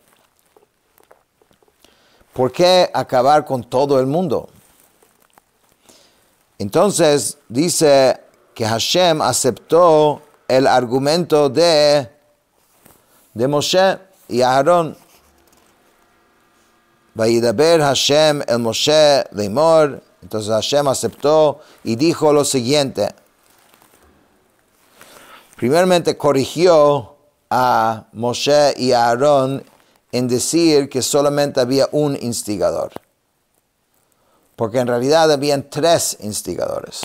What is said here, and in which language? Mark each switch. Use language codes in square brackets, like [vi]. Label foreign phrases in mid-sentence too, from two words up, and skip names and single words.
[es] ¿Por qué acabar con todo el mundo? Entonces dice que Hashem aceptó el argumento de Moshe y Aharón. [he] וידבר השם אל משה לאמר. [es] Entonces Hashem aceptó y dijo lo siguiente. Primeramente corrigió a Moshe y a Aarón en decir que solamente había un instigador. Porque en realidad habían 3 instigadores.